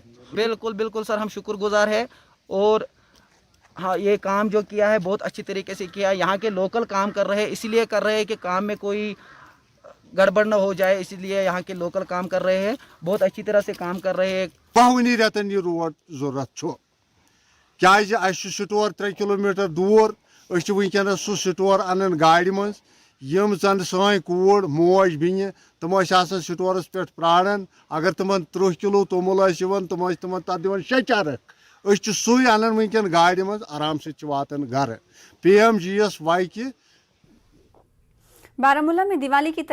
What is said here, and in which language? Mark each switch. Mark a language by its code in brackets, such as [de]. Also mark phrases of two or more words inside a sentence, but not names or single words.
[hi] बिल्कुल सर, हम शुक्रगुजार है। और हाँ, ये काम जो किया है बहुत अच्छी तरीके से किया है। यहाँ के लोकल काम कर रहे हैं, इसलिए कर रहे हैं कि काम में कोई गड़बड़ न हो जाए, इसलिए यहाँ के लोकल काम कर रहे हैं। बहुत अच्छी तरह से काम कर रहे हैं। [ks] पहवनी रेतन ये रोड जरूरत क्या स्टोर 3 किलोमीटर दूर। वनस सह स्टोर अनन गाड़ी मं यम जन सान कूर मोज बिन तम स्टोरस पे प्राणन। अगर तमन 30 किलो तोमुल तम तत दिवन 6 चरक। सू अनन वनकन गाड़ी मं [hi] आराम से [ks] वातन घर। [hi] PMGSY की बारामूला में दिवाली की